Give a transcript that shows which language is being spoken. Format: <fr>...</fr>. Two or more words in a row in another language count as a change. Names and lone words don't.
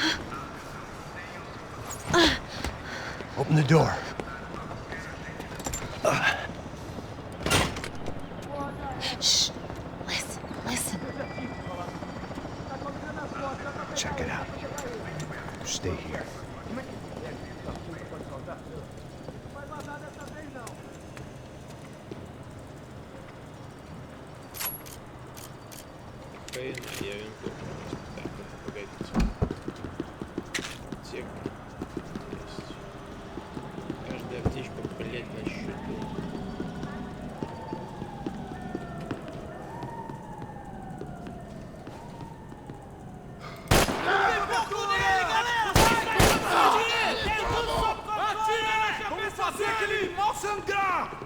<en>Open the door. Shh! Listen, listen. Check it out. Stay here.</en> <ru>Пейн, я винту. Так, это погодите. Аптека есть. Каждая аптечка, блядь, на счету.</ru> <pt>Vamos fazer aquele mal sangrar!</pt>